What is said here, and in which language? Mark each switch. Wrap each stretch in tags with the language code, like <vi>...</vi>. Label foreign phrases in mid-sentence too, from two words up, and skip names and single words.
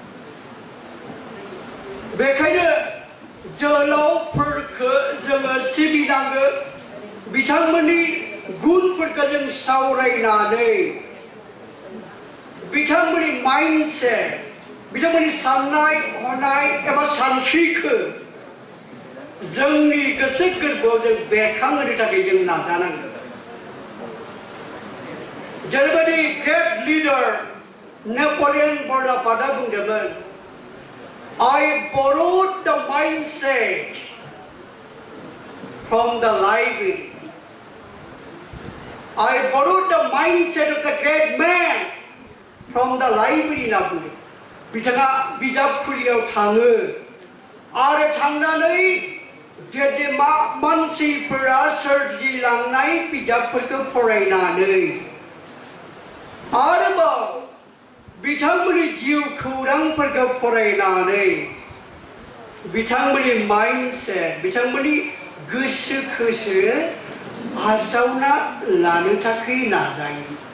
<brx>बेखायनो जोहोलावफोरखौ जोङो सिबिनांगौ बिथांमोननि गुनफोरखौ जों सावरायनानै बिथांमोननि माइन्डसेट बिथांमोननि साननाय हनाय एबा सानस्रिखौ जोंनि गोसो गोरबोआव जों बेरखांहोनो थाखाय जों नाजानांगौ जेरैबायदि ग्रेट लिडार नेपलियन बर्नापार्टआ बुंदोंमोन</brx> <en>I borrowed the mindset from the library I borrowed the mindset of the great man from the library</en> <brx>होनना बुङो बिथाङा बिजाबखुलियाव थाङो आरो थांनानै गेदेमा मानसिफोरा सोरजिलांनाय बिजाबफोरखौ फरायनानै आरोबाव बिथांमोननि जिउ खौरांफोरखौ फरायनानै बिथांमोननि माइन्डसेट बिथांमोननि गोसोखौसो आजावना लानो थाखाय नाजायो</brx>